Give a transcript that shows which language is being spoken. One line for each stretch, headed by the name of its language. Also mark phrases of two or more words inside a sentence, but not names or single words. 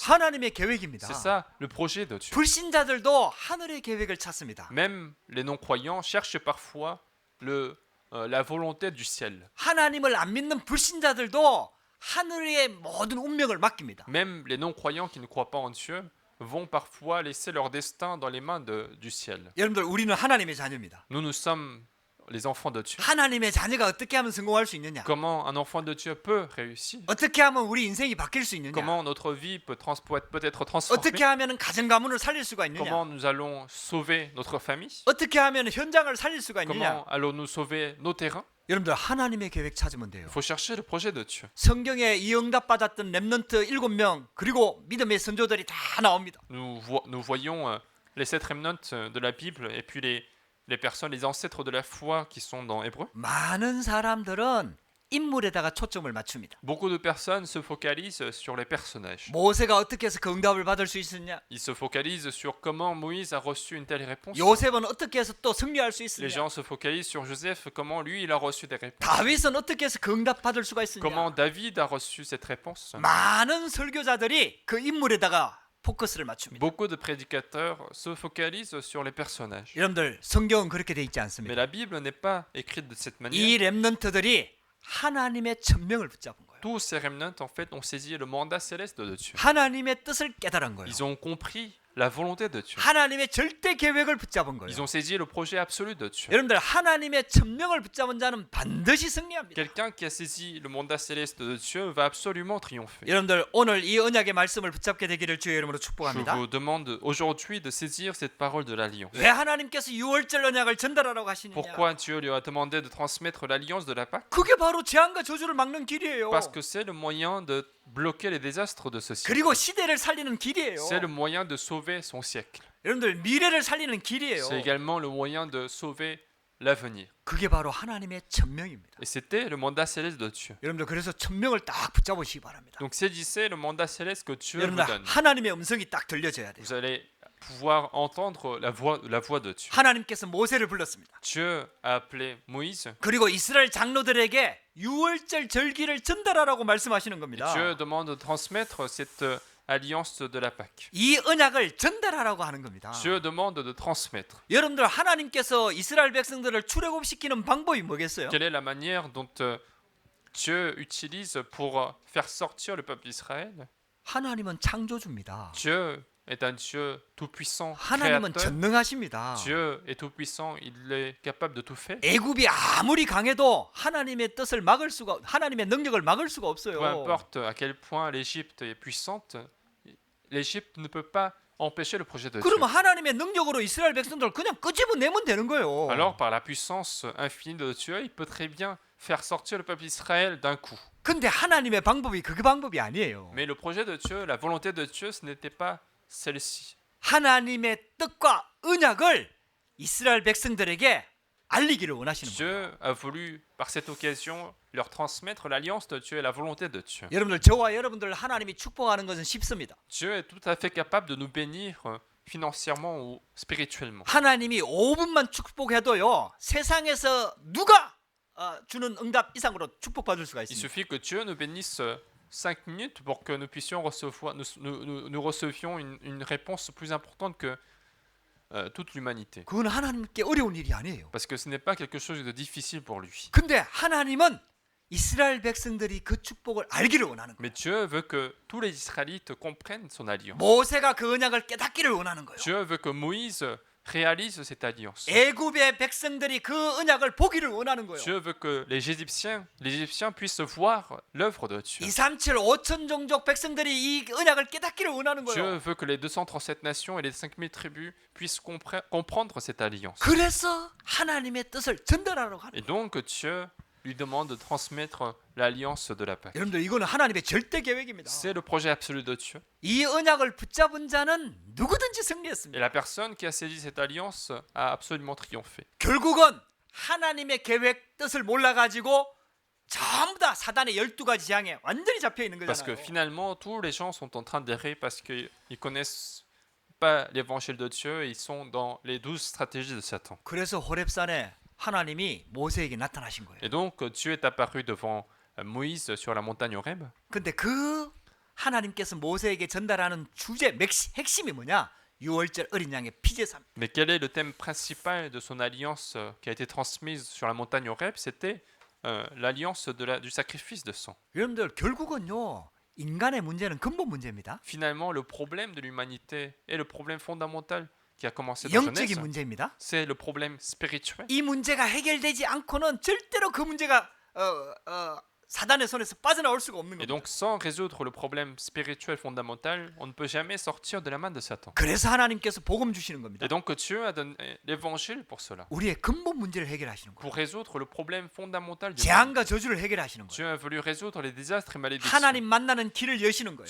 Korean: 하나님의 계획입니다.
French: C'est ça le projet de Dieu.
Korean: 불신자들도 하늘의 계획을 찾습니다.
French: Même les non-croyants cherchent parfois la volonté du ciel.
Korean: 하나님을 안 믿는 불신자들도 하늘의 모든 운명을 맡깁니다.
French: Même les non-croyants qui ne croient pas en Dieu vont parfois laisser leur destin dans les mains du ciel.
Korean: 여러분들 우리는 하나님의 자녀입니다.
French: Nous sommes les enfants de Dieu.
Korean: 하나님의 자녀가 어떻게 하면 성공할 수 있느냐?
French: Comment un enfant de Dieu peut réussir?
Korean: 어떻게 하면 우리 인생이 바뀔 수 있느냐?
French: Comment notre vie peut être transformée?
Korean: 어떻게 하면 가정 가문을 살릴 수가 있느냐?
French: Comment nous allons sauver notre famille?
Korean: 어떻게 하면 현장을 살릴 수가 있느냐?
French: Comment allons-nous sauver nos terrains?
Korean: 여러분들 하나님의 계획 찾으면 돼요.
French: Il faut chercher le projet de Dieu.
Korean: 성경에 이 응답 받았던 렘넌트 7명 그리고 믿음의 선조들이 다 나옵니다.
French: Nous voyons les 7 remnants de la Bible et puis les personnes, les ancêtres de la foi qui sont dans Hébreu.
Korean: 많은 사람들은 인물에다가 초점을 맞춥니다.
French: Beaucoup de personnes se focalisent sur les personnages.
Korean: 모세가 어떻게 해서 그 응답을 받을 수 있었냐?
French: Ils se focalisent sur comment Moïse a reçu une telle réponse.
Korean: 요셉은 어떻게 해서 또 승리할 수
French: Les
Korean: 있었냐?
French: gens se focalisent sur Joseph, comment lui il a reçu des réponses.
Korean: 다윗은 어떻게 해서 그 응답 받을 수가
French: Comment
Korean: 있었냐?
French: David a reçu cette réponse.
Korean: 많은 설교자들이 그 인물에다가 포커스를 맞춥니다.
French: Beaucoup de prédicateurs se focalisent sur les personnages.
Korean: 여러분들 성경은 그렇게 돼 있지
French: Mais
Korean: 않습니다.
French: la Bible n'est pas écrite de cette manière.
Korean: 이 렘넌트들이 하나님의 천명을 붙잡은 거예요.
French: Tous ces remnants en fait ont saisi le mandat céleste de Dieu.
Korean: 하나님의 뜻을 깨달은 거예요.
French: Ils ont compris la volonté de Dieu.
Korean: 하나님의 절대 계획을 붙잡은
French: Ils
Korean: 거예요.
French: ont saisi le projet absolu de Dieu.
Korean: 여러분들 하나님의 천명을 붙잡은 자는 반드시 승리합니다.
French: Quelqu'un qui a saisi le mandat céleste de Dieu va absolument triompher.
Korean: 여러분들 오늘 이 언약의 말씀을 붙잡게 되기를 주의 이름으로
French: Je
Korean: 축복합니다.
French: vous demande aujourd'hui de saisir cette parole de l'alliance.
Korean: 왜 하나님께서 6월절 언약을 전달하라고 하시느냐?
French: Pourquoi Dieu lui a demandé de transmettre l'alliance de la Pâque?
Korean: 그게 바로 재앙과 저주를 막는 길이에요.
French: Parce que c'est le moyen de bloquer les désastres de ce siècle.
Korean: 그리고 시대를 살리는 길이에요.
French: C'est le moyen de sauver son siècle.
Korean: 여러분들 미래를 살리는 길이에요.
French: C'est également le moyen de sauver l'avenir.
Korean: 그게 바로 하나님의 천명입니다.
French: Et c'était le mandat céleste de Dieu.
Korean: 여러분들 그래서 천명을 딱 붙잡으시기 바랍니다.
French: Donc saisissez le mandat céleste que Dieu vous
Korean: 여러분들
French: donne.
Korean: 하나님의 음성이 딱 들려져야 돼요.
French: Vous allez pouvoir entendre la voix de Dieu.
Korean: 하나님께서 모세를 불렀습니다.
French: Dieu a appelé Moïse
Korean: 그리고 이스라엘 장로들에게 유월절 절기를 전달하라고 말씀하시는
French: et
Korean: 겁니다.
French: Dieu demande de transmettre cette alliance de la Pâque.
Korean: 이 언약을 전달하라고 하는 겁니다.
French: Dieu demande de transmettre.
Korean: 여러분들 하나님께서 이스라엘 백성들을 출애굽시키는 방법이 뭐겠어요?
French: Quelle est la manière dont Dieu utilise pour faire sortir le peuple d'Israël?
Korean: 하나님은 창조주입니다.
French: Dieu est un Dieu tout-puissant,
Korean: 하나님은
French: créateur.
Korean: 전능하십니다.
French: Dieu est tout-puissant, il est capable de tout faire.
Korean: 애굽이 아무리 강해도 하나님의 뜻을 막을 수가, 하나님의 능력을 막을 수가 없어요.
French: Peu importe à quel point l'Égypte est puissante, l'Égypte ne peut pas empêcher le projet de Dieu.
Korean: 그러면 하나님의 능력으로 이스라엘 백성들을 그냥 끄집어내면 되는 거예요.
French: Alors, par la puissance infinie de Dieu, il peut très bien faire sortir le peuple d'Israël d'un coup.
Korean: 근데 하나님의 방법이 그 방법이 아니에요.
French: Mais le projet de Dieu, la volonté de Dieu, ce n'était pas celle-ci.
Korean: 하나님의 뜻과 언약을 이스라엘 백성들에게 알리기를 원하시는 거예요.
French: Dieu a voulu, par cette occasion, leur transmettre l'alliance de Dieu et la volonté de Dieu.
Korean: 여러분들, 저와 여러분들 하나님이 축복하는 것은 쉽습니다.
French: Dieu est tout à fait capable de nous bénir financièrement ou spirituellement.
Korean: 하나님이 5분만 축복해도요, 세상에서 누가 주는 응답 이상으로 축복받을 수가
French: Il
Korean: 있습니다.
French: suffit que Dieu nous bénisse 5 minutes pour que nous puissions recevoir, nous recevions une réponse plus importante que toute l'humanité.
Korean: 그건 하나님께 어려운 일이 아니에요.
French: Parce que ce n'est pas quelque chose de difficile pour lui.
Korean: 근데 하나님은 이스라엘 백성들이 그 축복을 알기를 원하는 거예요.
French: Mais Dieu veut que tous les Israélites comprennent son alliance.
Korean: 모세가 그 언약을 깨닫기를 원하는 거예요.
French: Dieu veut que Moïse réalise cette alliance.
Korean: 애굽의 백성들이 그 언약을 보기를 원하는 거예요.
French: Dieu veut que les Égyptiens puissent voir l'œuvre de Dieu.
Korean: 237 5천 종족 백성들이 이 언약을 깨닫기를 원하는
French: Dieu
Korean: 거예요.
French: veut que les 237 nations et les 5000 tribus puissent comprendre cette alliance.
Korean: 그래서 하나님의 뜻을 전달하라고 하는
French: Et
Korean: 거예요.
French: donc Dieu lui demande de transmettre l'alliance de la Pâque.
Korean: 여러분들, 이거는 하나님의 절대 계획입니다.
French: C'est le projet absolu de Dieu.
Korean: 이 언약을 붙잡은 자는 누구든지
French: Et
Korean: 승리했습니다.
French: la personne qui a saisi cette alliance a absolument triomphé.
Korean: 결국은 하나님의 계획 뜻을 몰라가지고 전부 다 사단의 12가지 재앙에 완전히 잡혀 있는
French: Parce que
Korean: 거잖아요.
French: finalement, tous les gens sont en train d'errer parce qu'ils ne connaissent pas l'évangile de Dieu et ils sont dans les 12 stratégies de Satan.
Korean: 그래서 호렙산에 하나님이 모세에게 나타나신 거예요.
French: Et donc, Dieu est apparu devant Moïse sur la montagne Horeb.
Korean: 근데 그 하나님께서 모세에게 전달하는 주제 핵심이 뭐냐? 6월절 어린 양의 피제사입니다.
French: Mais quel est le thème principal de son alliance qui a été transmise sur la montagne Horeb? C'était l'alliance du sacrifice de sang.
Korean: 여러분들, 결국은요, 인간의 문제는 근본 문제입니다.
French: Finalement, le problème de l'humanité est le problème fondamental qui a commencé dans Genèse.
Korean: 영적인 문제입니다.
French: C'est le problème spirituel.
Korean: 이 문제가 해결되지 않고는 절대로 그 문제가 사단의 손에서 빠져나올 수가 없는
French: Et
Korean: 겁니다.
French: donc, sans résoudre le problème spirituel fondamental, on ne peut jamais sortir de la main de Satan.
Korean: 그래서 하나님께서 복음 주시는 겁니다.
French: Et donc, Dieu a donné l'évangile pour cela,
Korean: 우리의 근본 문제를 해결하시는 거예요.
French: pour résoudre le problème fondamental du monde.
Korean: 재앙과 저주를 해결하시는 거예요.
French: Dieu a voulu résoudre les désastres et malédictions.
Korean: 하나님 만나는 길을 여시는 거예요.